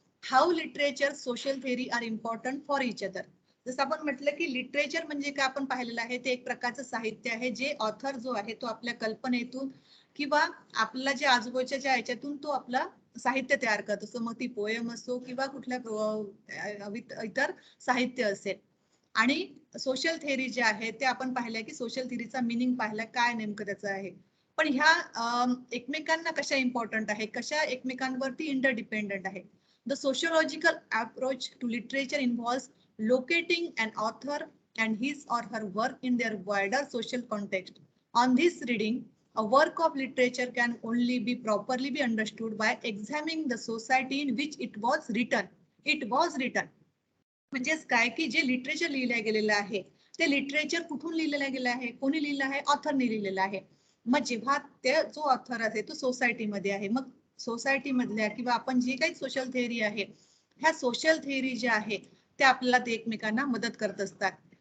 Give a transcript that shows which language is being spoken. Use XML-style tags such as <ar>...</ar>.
<en>How literature social theory are important for each other.</en> <mr>जसं आपण म्हटलं की लिटरेचर म्हणजे काय आपण पाहिलेलं आहे ते एक प्रकारचं साहित्य आहे जे ऑथर जो आहे तो आपल्या कल्पनेतून किंवा आपल्याला जे आजूबाजूच्या याच्यातून तो आपला साहित्य तयार करत असतो, मग ती पोएम असो किंवा कुठल्या इतर साहित्य असेल. आणि सोशल थेअरी जे आहे ते आपण पाहिलंय की सोशल थेअरीचा मिनिंग पाहिला काय नेमकं त्याचं आहे. पण ह्या एकमेकांना कशा इम्पॉर्टंट आहे, कशा एकमेकांवरती इंटरडिपेंडंट आहे.</mr> <en>The sociological approach to literature involves locating an author and his or her work in their wider social context. On this reading, a work of literature can only be properly be understood by examining the society in which it was written. It was written.</en> <mr>म्हणजेच काय की जे literature लिहिलं गेलेलं आहे ते literature कुठून लिहिलेलं गेलं आहे, कोणी लिहिलं आहे, ऑथरने लिहिलेलं आहे. मग जेव्हा ते जो ऑथर आहे तो सोसायटीमध्ये आहे, मग सोसायटी मधल्या किंवा आपण जे काही सोशल थेअरी आहे ह्या सोशल थेअरी ज्या आहे ते आपल्याला ते एकमेकांना मदत करत असतात.</mr>